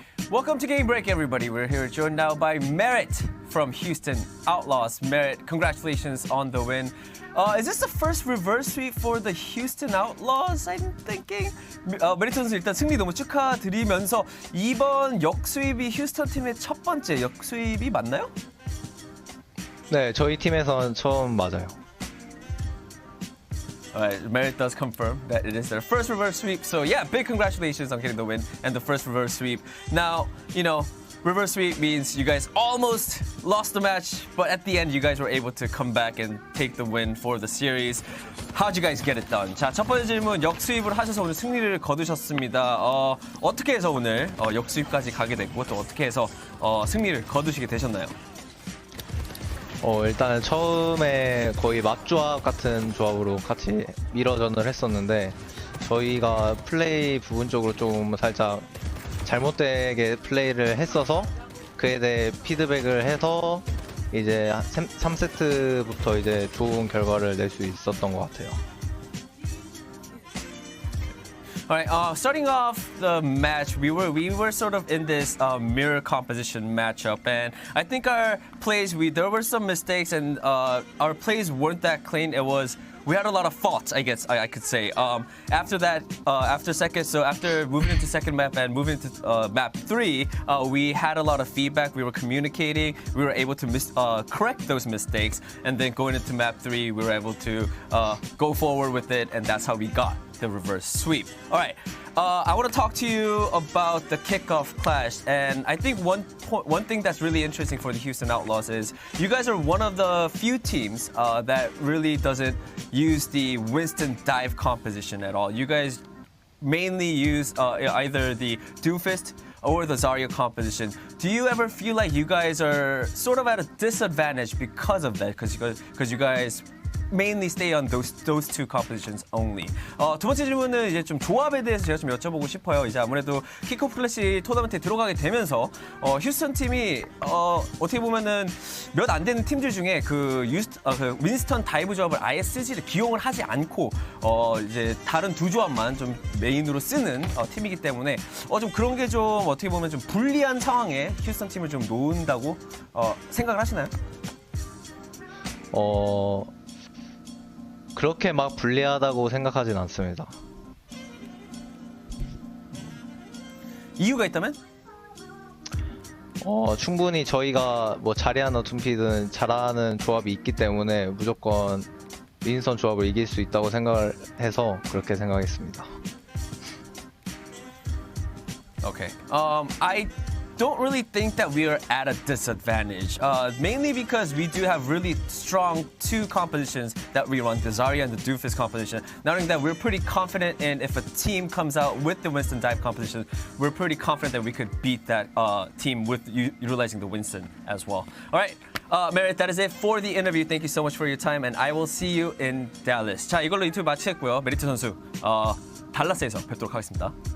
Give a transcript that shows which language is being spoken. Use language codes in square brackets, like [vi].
[en] Welcome to Game Break, everybody. We're here joined now by Merit from Houston Outlaws. Merit, congratulations on the win. Is this the first reverse sweep for the Houston Outlaws? I'm thinking. [ko] 메리트 선수 일단 승리 너무 축하드리면서 이번 역수입이 휴스턴 팀의 첫 번째 역수입이 맞나요? 네, 저희 팀에선 처음 맞아요. [en] Alright, Merit does confirm that it is their first reverse sweep. So yeah, big congratulations on getting the win and the first reverse sweep. Now, reverse sweep means you guys almost lost the match, but at the end you guys were able to come back and take the win for the series. How'd you guys get it done? [ko] 자, 첫 번째 질문, 역수입을 하셔서 오늘 승리를 거두셨습니다. 어떻게 해서 오늘 역수입까지 가게 됐고 또 어떻게 해서 승리를 거두시게 되셨나요? 일단은 처음에 거의 맞조합 같은 조합으로 같이 미러전을 했었는데 저희가 플레이 부분적으로 좀 살짝 잘못되게 플레이를 했어서 그에 대해 피드백을 해서 이제 3세트부터 이제 좋은 결과를 낼 수 있었던 것 같아요. [en] Alright, starting off the match, we were sort of in this mirror composition matchup, and I think our plays, there were some mistakes, and our plays weren't that clean. We had a lot of faults, I guess I could say. After that, after moving into second map and moving into map 3, we had a lot of feedback. We were communicating. We were able to correct those mistakes, and then going into map 3, we were able to go forward with it, and that's how we got the reverse sweep. All right, I want to talk to you about the kickoff clash, and I think one thing that's really interesting for the Houston Outlaws is you guys are one of the few teams that really doesn't use the Winston dive composition at all. You guys mainly use either the Doomfist or the Zarya composition. Do you ever feel like you guys are sort of at a disadvantage because of that? Because you guys mainly stay on those two compositions only. [ko] 두 번째 질문은 이제 좀 조합에 대해서 제가 좀 여쭤보고 싶어요. 이제 아무래도 킥오프 클래시 토너먼트에 들어가게 되면서 휴스턴 팀이 어떻게 보면은 몇 안 되는 팀들 중에 그 윈스턴 다이브 조합을 아예 기용을 하지 않고 이제 다른 두 조합만 좀 메인으로 쓰는 팀이기 때문에 좀 그런 게 좀 어떻게 보면 좀 불리한 상황에 휴스턴 팀을 좀 놓은다고 생각을 하시나요? 그렇게 막 불리하다고 생각하진 않습니다. 이유가 있다면? 충분히 저희가 뭐 자리하는 둠피든 잘하는 조합이 있기 때문에 무조건 윈스턴 조합을 이길 수 있다고 생각을 해서 그렇게 생각했습니다. [en] Okay. I don't really think that we are at a disadvantage, mainly because we do have really strong two compositions that we run, the Zarya and the Doofus composition. Not only that, we're pretty confident in if a team comes out with the Winston dive composition, we're pretty confident that we could beat that team with utilizing the Winston as well. All right, Merit, that is it for the interview. Thank you so much for your time, and I will see you in Dallas. [ko] 자, 이걸로 인터뷰 마치겠고요. 메리트 선수, 달라스에서 뵙도록 하겠습니다.